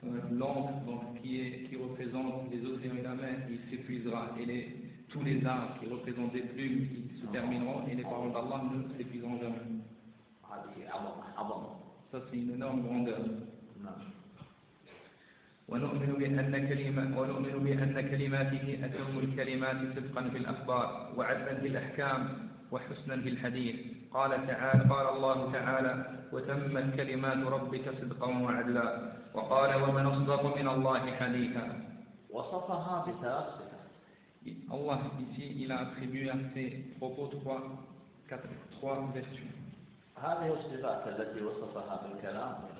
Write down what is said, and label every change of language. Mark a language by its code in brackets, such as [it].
[fr] L'encre donc, qui représente les océans et la mer, il s'épuisera. Et les, tous les arbres qui représentent des plumes, ils se termineront. Et les paroles d'Allah ne s'épuiseront jamais. Ça, c'est une énorme grandeur. [ar] ونؤمن بأن كلمات ونؤمن بأن كلماته أتم الكلمات صدقا في الأخبار وعدلا في الأحكام وحسنا في الحديث قال تعالى قال الله تعالى وتمت كلمات ربك صدقا وعدلا وقال ومن أصدق من الله حديثا وصفها بثلاث [fr] الله ici il a attribué à ses propos trois vertus [ar] هذه الصفات التي وصفها بالكلام